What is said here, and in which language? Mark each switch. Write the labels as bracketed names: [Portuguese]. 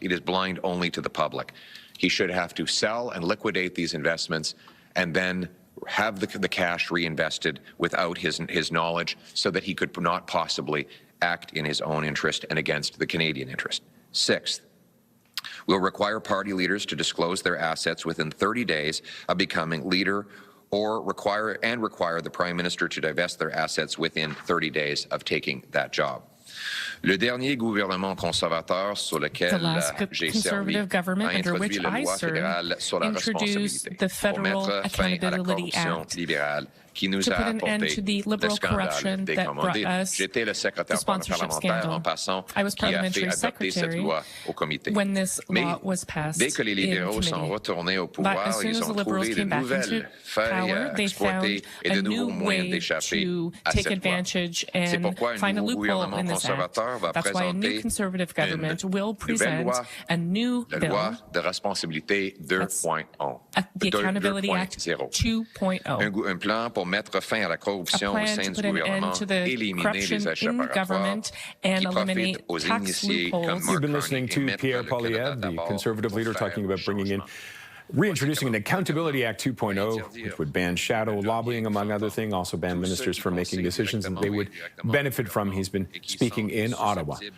[English] It is blind only to the public. He should have to sell and liquidate these investments and then have the cash reinvested without his knowledge, so that he could not possibly act in his own interest and against the Canadian interest. 6th, we'll require party leaders to disclose their assets within 30 days of becoming leader, or require the Prime Minister to divest their assets within 30 days of taking that job. [French] Le dernier gouvernement conservateur sur lequel j'ai servi a introduit la loi fédérale sur la responsabilité pour mettre fin à la corruption libérale qui nous a apporté le scandale des commandites. J'étais le secrétaire parlementaire en passant qui a fait adopter cette loi au comité. Mais dès que les libéraux sont retournés au pouvoir, ils ont trouvé de nouvelles failles à exploiter et de nouveaux moyens d'échapper à cette loi. C'est pourquoi un nouveau gouvernement conservateur va présenter une nouvelle loi, la loi de responsabilité 2.0. Un plan pour mettre fin à la corruption au sein du gouvernement, éliminer les échappatoires qui profitent aux initiés comme Mark [English] You've been listening to Pierre Poilievre, the Conservative leader, talking about reintroducing an Accountability Act 2.0, which would ban shadow lobbying, among other things, also ban ministers from making decisions that they would benefit from. He's been speaking in Ottawa.